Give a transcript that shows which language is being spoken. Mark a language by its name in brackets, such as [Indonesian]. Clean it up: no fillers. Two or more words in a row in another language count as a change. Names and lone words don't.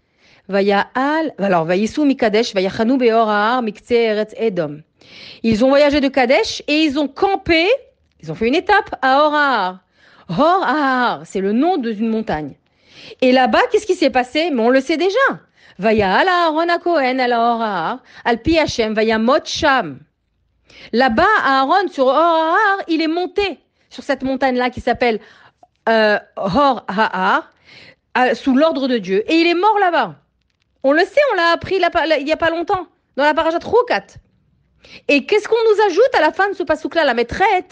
[French] Alors, [Hebrew] ויסעו מקדש, ויחנו בהר ההר, מקצה ארץ אדום. [French] Ils ont voyagé de Kadesh et ils ont campé, ils ont fait une étape à Or Ha'ar. Or Ha'ar, c'est le nom d'une montagne. Et là-bas, qu'est-ce qui s'est passé? Mais on le sait déjà. [Hebrew] ויעל אהרן הכהן אל הר ההר, על פי השם, וימת שם. [French] Là-bas, Aaron, sur Or Ha'ar, il est monté sur cette montagne-là qui s'appelle Or Ha'ar, sous l'ordre de Dieu. Et il est mort là-bas. On le sait, on l'a appris il n'y a pas longtemps, dans la parashat Roukat. Et qu'est-ce qu'on nous ajoute à la fin de ce pasouk-là, la maîtrette?